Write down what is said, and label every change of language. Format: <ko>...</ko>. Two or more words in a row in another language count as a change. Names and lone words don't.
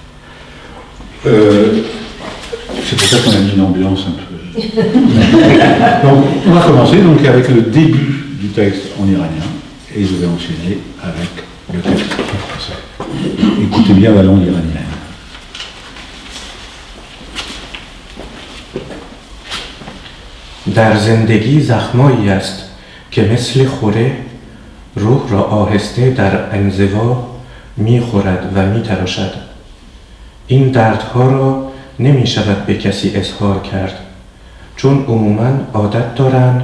<fr>C'est pour ça qu'on a mis une ambiance un peu... Donc, on va commencer donc, avec le début du texte en iranien, et je vais enchaîner avec le texte en français. Écoutez bien la langue iranienne.</fr> <fa>در زندگی زخمایی است که مثل خوره روح را آهسته در انزوا می خورد و می تراشد. این دردها را نمی شود به کسی اظهار کرد چون عموماً عادت دارند</fa>